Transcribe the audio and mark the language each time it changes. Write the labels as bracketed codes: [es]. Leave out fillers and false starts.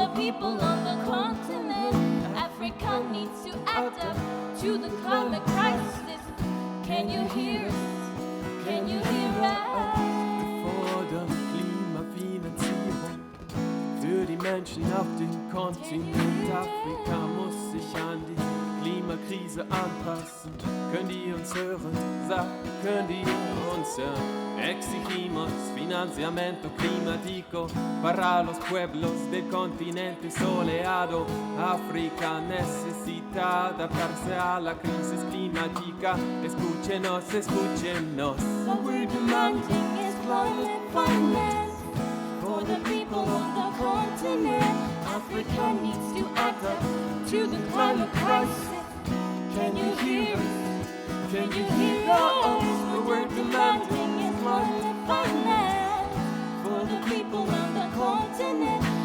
[en] people on the continent. Africa needs to adapt to the climate crisis. Can you hear us? Can you hear us? [de] Fordern Klimafinanzierung für die Menschen auf dem Kontinent. Afrika muss sich an die Klimakrise anpassen. Könnt ihr uns hören? Könnt ihr uns hören? [es] Exigimos financiamiento climático para los pueblos del continente soleado. África necesita adaptarse a la crisis climática. Escúchenos, escúchenos. [en] What we're demanding is climate finance for the people on the continent. Africa needs to adapt to the climate crisis. Can you hear us? Can you hear us? What we're demanding is climate finance for the people on the continent.